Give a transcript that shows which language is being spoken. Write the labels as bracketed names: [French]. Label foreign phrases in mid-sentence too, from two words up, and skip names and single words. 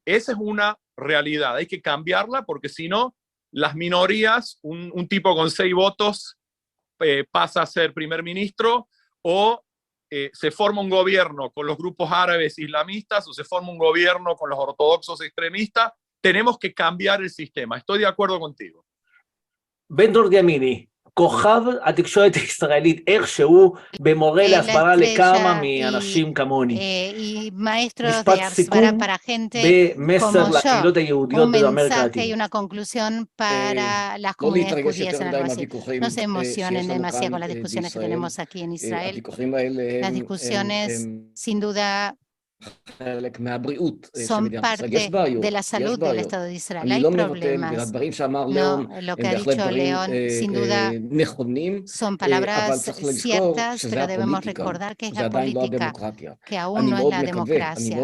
[Spanish] Esa es una realidad, hay que cambiarla, porque si no, las minorías, un tipo con 6 votos pasa a ser primer ministro, o se forma un gobierno con los grupos árabes islamistas, o se forma un gobierno con los ortodoxos extremistas. Tenemos que cambiar el sistema. Estoy de acuerdo contigo. [Hebrew] בן-דרור ימיני, כוכב התקשורת הישראלית איכשהו במורה להסברה לכמה מאנשים כמוני. משפט סיכום במסר לקהילות היהודיות באמריקה הלטינית. לא להתרגש יותר מדי מהוויכוחים שיש לנו כאן בישראל. הוויכוחים האלה הם [Spanish] son parte de la salud del Estado de Israel. Hay problemas. No, lo que ha dicho León, sin duda, son palabras ciertas, pero debemos recordar que es la política, que aún no es la democracia.